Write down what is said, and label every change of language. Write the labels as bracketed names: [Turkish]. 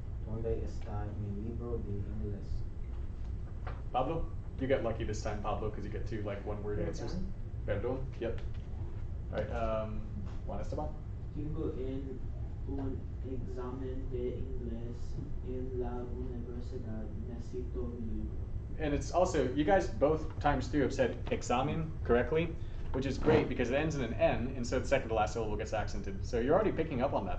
[Spanish] ¿Dónde está mi libro de inglés? Pablo. [English] You got lucky this time, Pablo, because you get two like one-word answers. Perdón. Yep. All right. Juan Esteban. [Spanish] Tengo un examen de inglés en la universidad. Necesito mi libro. [English] And it's also, you guys both times through have said examen correctly, which is great because it ends in an N, and so the second to last syllable gets accented. So you're already picking up on that.